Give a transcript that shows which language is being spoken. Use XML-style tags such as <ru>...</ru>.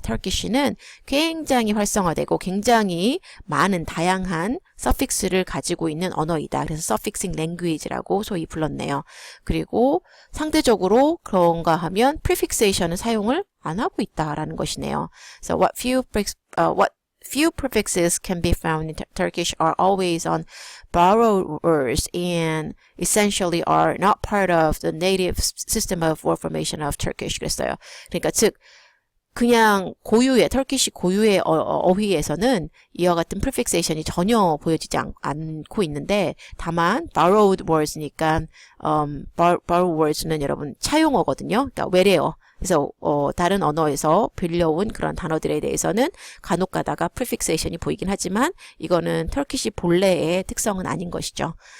<ko>터키시는 굉장히 활성화되고 굉장히 많은 다양한 suffix를 가지고 있는 언어이다. 그래서 suffixing language라고 소위 불렀네요. 그리고 상대적으로 그런가 하면 prefixation은 사용을 안 하고 있다라는 것이네요.</ko> <en>So what few prefixes can be found in Turkish are always on borrowed words and essentially are not part of the native system of word formation of Turkish.</en> <ko>그랬어요. 그러니까 즉 그냥 터키시 고유의 어휘에서는 이와 같은 prefixation이 전혀 보여지지 않고 있는데, 다만 borrowed words니까 borrowed words는 여러분 차용어거든요. 그러니까 외래어. 그래서 다른 언어에서 빌려온 그런 단어들에 대해서는 간혹 가다가 prefixation이 보이긴 하지만 이거는 터키시 본래의 특성은 아닌 것이죠.</ko>